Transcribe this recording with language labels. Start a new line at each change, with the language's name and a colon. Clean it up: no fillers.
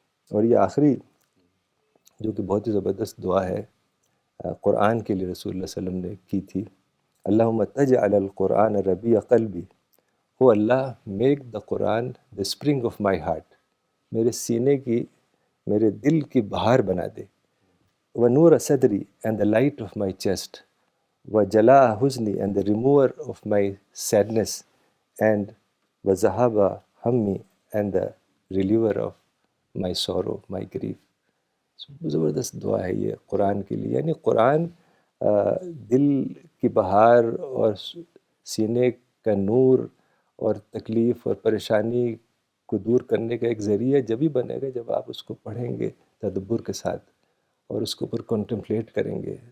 Urdu: اور یہ آخری جو کہ بہت ہی زبردست دعا ہے قرآن کے لیے رسول اللہ صلی اللہ علیہ وسلم نے کی تھی،
Arabic: اللہم تجعل القرآن ربیع قلبی،
English: O Allah make the Quran the spring of my heart,
Urdu: میرے سینے کی، میرے دل کی بہار بنا دے.
Arabic: وَنُورَ صدری
English: and the light of my chest,
Arabic: وَجَلَاءَ حُزْنِي
English: and the remover of my sadness, and
Arabic: وَذَهَابَ ہَمِّي
English: and the reliever of my sorrow, my grief.
Urdu: زبردست دعا ہے یہ قرآن کے لیے. یعنی قرآن دل کی بہار اور سینے کا نور اور تکلیف اور پریشانی کو دور کرنے کا ایک ذریعہ جبھی بنے گا جب آپ اس کو پڑھیں گے تدبر کے ساتھ اور اس کے اوپر کنٹمپلیٹ کریں گے.